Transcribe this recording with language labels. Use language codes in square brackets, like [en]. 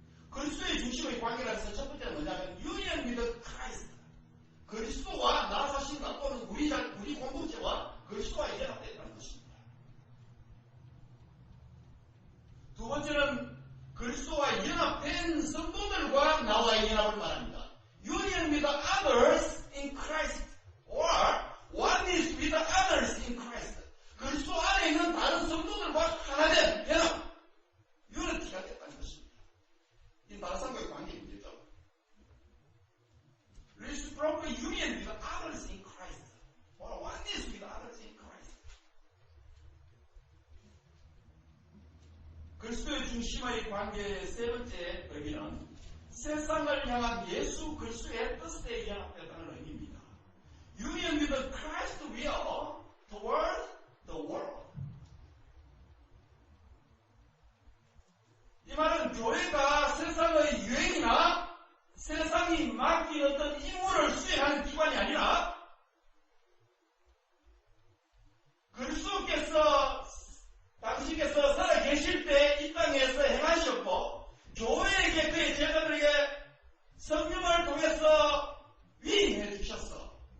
[ko] 그리스도의 중심의 관계라서 해서 첫 번째는 뭐냐면 [en] union with Christ. [ko] 그리스도와 나 자신과 또는 우리 공동체와 그리스도와 연합됐다는 것입니다. 두 번째는 그리스도와 연합된 성도들과 나와의 연합을 말합니다. [en] Union with others in Christ or oneness with others in Christ. [ko] 그리스도 안에 있는 다른 성도들과 하나된 연합, 유니티가 됐다는 것입니다. 이 다른 사람과의 관계 문제죠. [en] Reciprocal union with others in Christ or oneness with others in Christ. [ko] 그리스도의 중심의 관계의 세 번째 의미는 세상을 향한 예수 그리스도의 뜻에 연합되었다는 의미입니다. [en] Union with Christ will toward the world. [ko] 이 말은 교회가 세상의 유행이나 세상이 맡긴 어떤 임무를 수행하는 기관이 아니라 그리스도께서 당신께서 살아계실 때 이 땅에서 행하셨고 교회에게 그의 제자들에게 성령을 통해서 위임해 주셨어.